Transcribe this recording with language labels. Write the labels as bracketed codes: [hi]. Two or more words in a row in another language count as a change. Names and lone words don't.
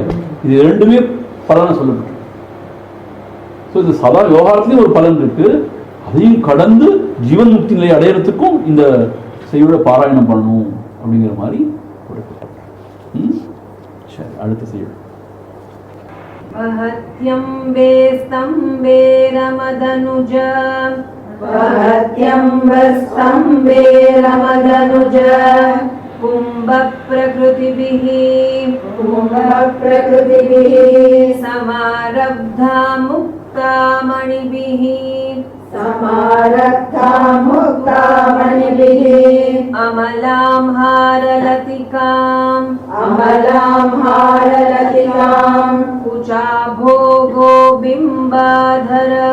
[ta] இது ரெண்டுமே பலனை சொல்லப்பட்டிருக்கு. ஸோ இது சாதாரண விவகாரத்திலேயும் ஒரு பலன் இருக்கு. அதையும் கடந்து ஜீவன் முக்தி நிலையை அடையிறதுக்கும் இந்த செய்யுள பாராயணம் பண்ணணும் அப்படிங்கிற மாதிரி கொடுக்கப்பட்டிருக்கு. சரி, அடுத்த செய்யுள். [sa] वहत्यम्बे स्तम्बे रमदनुज वहत्यम्बस्तम्बे रमदनुज कुम्भप्रकृतिभिः समारब्धा मुक्तामणिभिः अमलां हारलतिकां कुचाभोगो बिम्बाधर